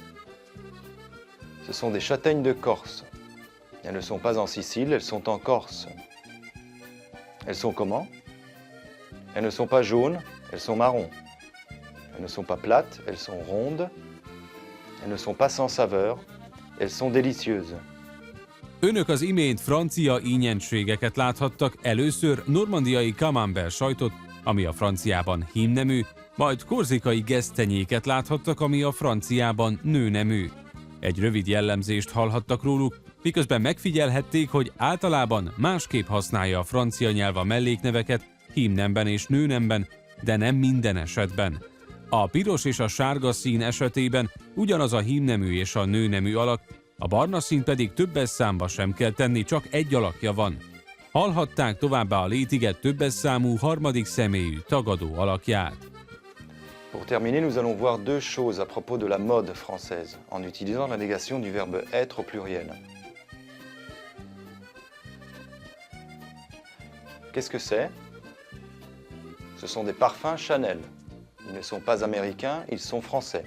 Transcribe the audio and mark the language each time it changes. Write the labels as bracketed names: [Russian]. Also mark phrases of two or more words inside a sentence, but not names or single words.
[French] Ce sont des châtaignes de Corse. Elles ne sont pas en Sicile, elles sont en Corse. Elles sont comment? Elles ne sont pas jaunes, elles sont marrons. Elles ne sont pas plates, elles sont rondes. Elles ne sont pas sans saveur, elles sont délicieuses. [Hungarian] Önök az imént francia ínyenségeket láthattak, először normandiai camembert sajtot, ami a franciában hímnemű, majd korzikai gesztenyéket láthattak, ami a franciában nőnemű. Egy rövid jellemzést hallhattak róluk, miközben megfigyelhették, hogy általában másképp használja a francia nyelv a mellékneveket hímnemben és nőnemben, de nem minden esetben. A piros és a sárga szín esetében ugyanaz a hímnemű és a nőnemű alak, a barna szín pedig többes számba sem kell tenni, csak egy alakja van. Hallhatták továbbá a létige többes számú harmadik személyű tagadó alakját. [French] Pour terminer, nous allons voir deux choses à propos de la mode française, en utilisant la négation du verbe être au pluriel. Qu'est-ce que c'est? Ce sont des parfums Chanel. Ils ne sont pas américains, ils sont français.